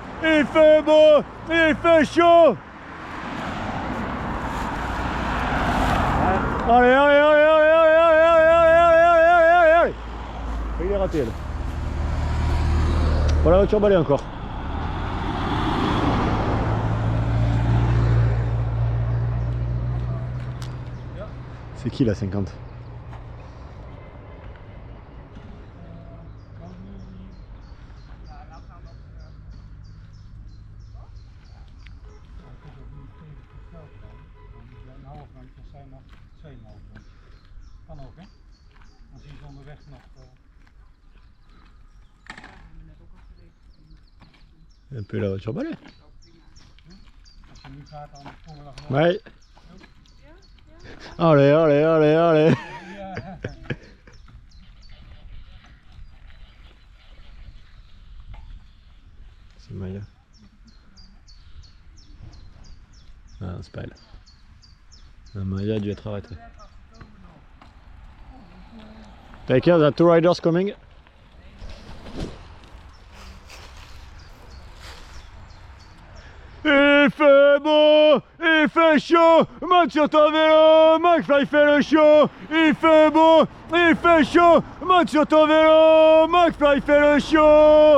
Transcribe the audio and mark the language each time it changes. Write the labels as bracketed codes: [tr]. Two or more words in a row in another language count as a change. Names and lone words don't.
[fr] Il fait beau, il fait chaud. Allez, allez, allez, allez, allez, allez, allez, allez, allez, allez, allez. Il est raté là. Voilà la voiture balai encore. C'est qui la 50? [nl] Kan ook, hè? Dan zie je ze onderweg nog. [fr] Un peu la voiture balai. [nl] Als je nu gaat, dan komen we nog. [fr] Ouais. Allez, allez, allez, allez. [nl] Ja. [fr] C'est Maya. Ah, c'est pas elle. La Maya a dû être arrêtée. [en] Take care, there are 2 riders coming. [fr] Il fait beau, il fait chaud, Max sur ton vélo, McFly fait le show. Il fait beau, il fait chaud, Max sur ton vélo, McFly fait le show.